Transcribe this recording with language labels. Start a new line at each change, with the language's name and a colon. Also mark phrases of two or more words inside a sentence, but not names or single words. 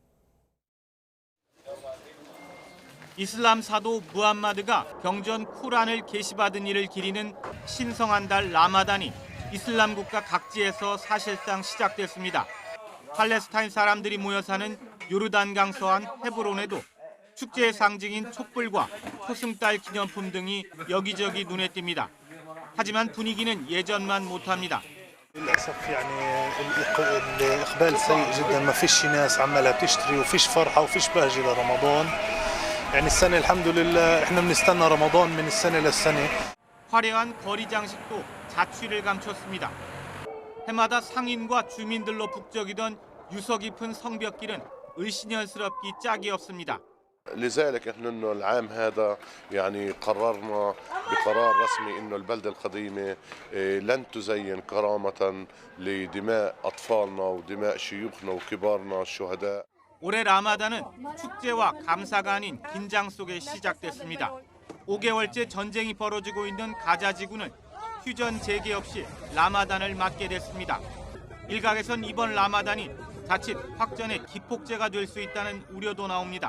Korean: 이슬람 사도 무함마드가 경전 쿠란을 계시받은 이를 기리는 신성한 달 라마단이 이슬람 국가 각지에서 사실상 시작됐습니다. 팔레스타인 사람들이 모여 사는 요르단강 서안 헤브론에도 축제의 상징인 촛불과 초승달 기념품 등이 여기저기 눈에 띕니다. 하지만 분위기는 예전만 못합니다.
Arabic: للاسف يعني الاقبال سيء جدا ما فيش ناس عمالها بتشتري وفيش فرحه وفيش بهجه لرمضان يعني السنه الحمد لله احنا بنستنى رمضان من السنه للسنه
Korean: 화려한 거리 장식도 자취를 감췄습니다. 해마다 상인과 주민들로 북적이던 유서 깊은 성벽길은 을씨년스럽기 짝이 없습니다.
Arabic: لذلك نحن انه العام هذا يعني قررنا بقرار رسمي انه البلده القديمه لن تزين كرامه لدماء اطفالنا ودماء شيوخنا وكبارنا الشهداء.
Korean: 올해 라마단은 축제와 감사가 아닌 긴장 속에 시작됐습니다. 5개월째 전쟁이 벌어지고 있는 가자 지구는 휴전 재개 없이 라마단을 맞게 됐습니다. 일각에선 이번 라마단이 자칫 확전의 기폭제가 될 수 있다는 우려도 나옵니다.